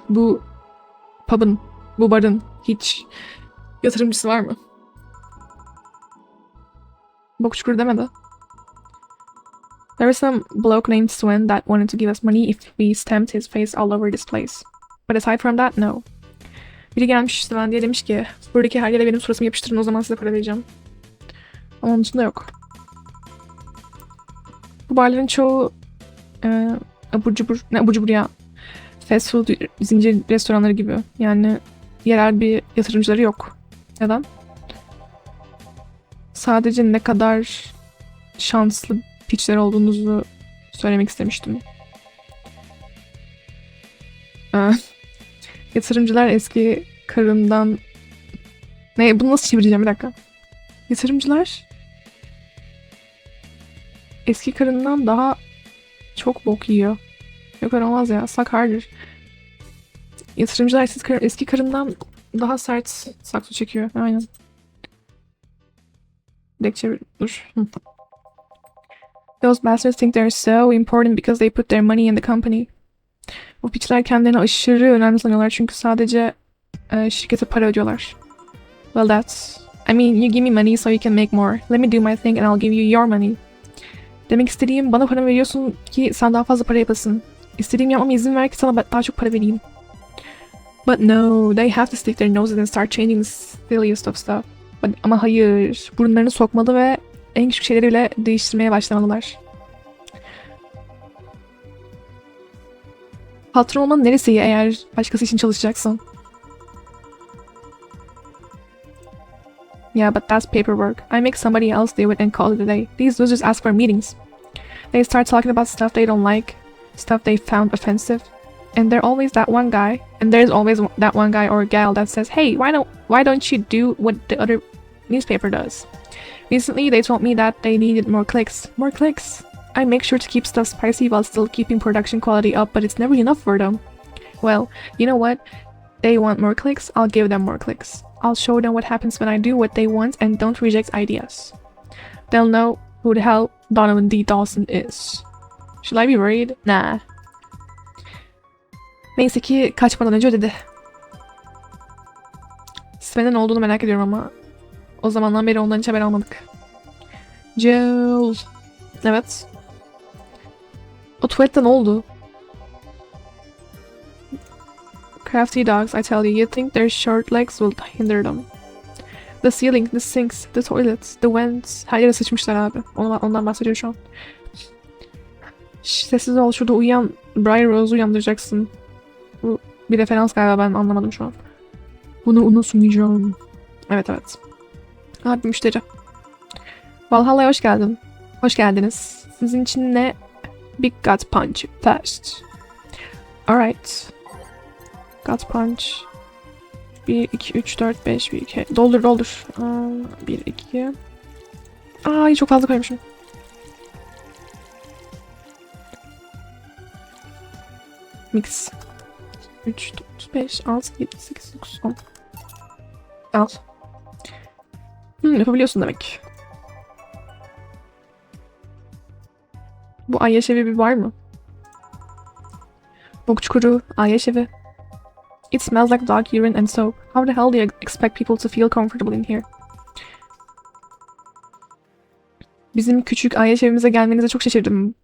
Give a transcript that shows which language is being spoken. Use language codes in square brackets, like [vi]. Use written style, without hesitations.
[tr] Bu pub'ın, bu barın hiç yatırımcısı var mı? Bok çukur demedi. [en] There was some bloke named Swen that wanted to give us money if we stamped his face all over this place. But aside from that, no. [tr] Biri gelmiş Swen diye demiş ki buradaki her yere benim suratımı yapıştırın o zaman size para vereceğim. Ama onun dışında yok. Bu barların çoğu abur cubur ya fast food zincir restoranları gibi. Yani yerel bir yatırımcıları yok. Neden? Sadece ne kadar şanslı piçler olduğunuzu söylemek istemiştim. Yatırımcılar eski karından... Ne? Bunu nasıl çevireceğim? Bir dakika. Yatırımcılar eski karından daha çok bok yiyor. Yok öyle olmaz ya. [en] Suck harder. [tr] Yatırımcılar eski karından daha sert sakso çekiyor. Aynen. Dur. [en] Those bastards think they're so important because they put their money in the company. [tr] Bu piçler kendilerini aşırı önemli sanıyorlar çünkü sadece şirkete para ödüyorlar. [en] Well I mean you give me money so you can make more. Let me do my thing and I'll give you your money. [tr] Demek istediğim bana para veriyorsun ki sen daha fazla para yapasın. İstediğim yapmama izin ver ki sana daha çok para vereyim. [en] But no, they have to stick their noses and start changing the silliest of stuff. [tr] Ama hayır, burunlarını sokmalı ve en küçük şeyleri bile değiştirmeye başlamalılar. Patron olmanın neresi iyi eğer başkası için çalışacaksın? [en] Yeah, but that's paperwork. I make somebody else do it and call it a day. These losers ask for meetings. They start talking about stuff they don't like, stuff they found offensive. And there's always that one guy or gal that says, hey, why don't you do what the other newspaper does? Recently, they told me that they needed more clicks. More clicks! I make sure to keep stuff spicy while still keeping production quality up, but it's never enough for them. Well, you know what? They want more clicks, I'll give them more clicks. I'll show them what happens when I do what they want and don't reject ideas. They'll know who the hell Donovan D. Dawson is. Should I be worried? Nah. [tr] Neyse ki kaçmadan önce ödedi. Sven'in olduğunu merak ediyorum ama o zamandan beri ondan hiç haber almadık. Jill. Evet. O tuvalette ne oldu? [en] Crafty dogs, I tell you, you think their short legs will hinder them. The ceiling, the sinks, the toilets, the vents. [tr] Her yere sıçmışlar abi. Ondan bahsediyor şu an. Şş, sessiz ol, şurada uyuyan Brian Rose'u uyandıracaksın. Bu bir referans galiba, ben anlamadım şu an. Bunu unutmayacağım. Evet. Abi müşteri. Valhalla'ya hoş geldin. Hoş geldiniz. Sizin için ne? [en] Big gut punch first. Alright. Gut punch. [tr] 1, 2, 3, 4, 5, 1, 2. Doldur. 1, 2. Ay çok fazla koymuşum. Mix. 3, 4, 5, 6, 7, 8, 9, 10. Al. Yapabiliyorsun demek. Bu Ayyaş evi bir var mı? Bok çukuru, Ayyaş evi. [en] It smells like dog urine and soap. How the hell do you expect people to feel comfortable in here? [tr] Bizim küçük Ayyaş evimize gelmenize çok şaşırdım.